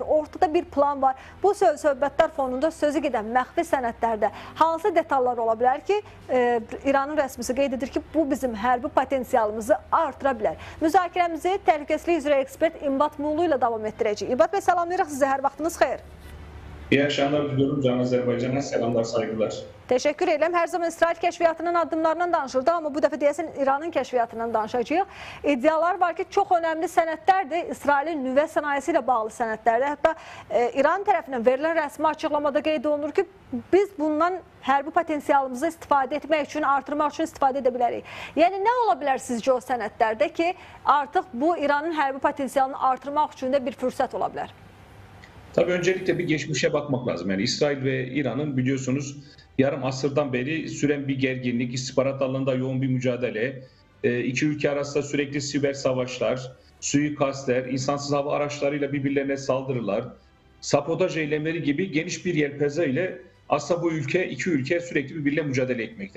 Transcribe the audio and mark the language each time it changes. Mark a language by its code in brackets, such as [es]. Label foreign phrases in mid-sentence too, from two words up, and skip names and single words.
[az] Ortada bir plan var. Bu söhbətlər fonunda sözü gedən məxfi sənədlərdə hansı detallar ola bilər ki, İranın rəsmisi qeyd edir ki, bu bizim hərbi potensialımızı artıra bilər. Müzakirəmizi təhlükəsizlik üzrə ekspert İmbat Mulu ilə davam etdirəcək. İmbat bəy, salamlayırıq sizə, hər vaxtınız xeyir. [tr] İyi akşamlar diliyorum Can Azərbaycan'a, selamlar, saygılar. Teşekkür ederim. [az] Her zaman İsrail kəşfiyyatının addımlarından danışırdı, ama bu dəfə deyəsən İranın kəşfiyyatından danışacağıq. İddialar var ki, çox önəmli sənədlərdir. İsrailin nüvə sənayesi ilə bağlı sənədlərdir. Hətta İran tərəfindən verilən rəsmi açıqlamada qeyd olunur ki, biz bundan hərbi potensialımızı istifadə etmək üçün, artırmaq üçün istifadə edə bilərik. Yəni, nə ola bilər sizcə o sənədlərdə ki, artıq bu İranın hərbi potensialını artırmaq üçün də bir fürsət ola bilər? [tr] Tabii öncelikle bir geçmişe bakmak lazım. Yani İsrail ve İran'ın biliyorsunuz yarım asırdan beri süren bir gerginlik, istihbarat alanında yoğun bir mücadele, iki ülke arasında sürekli siber savaşlar, suikastler, insansız hava araçlarıyla birbirlerine saldırılar, sabotaj eylemleri gibi geniş bir yelpaze ile aslında bu iki ülke sürekli birbirle mücadele etmekte.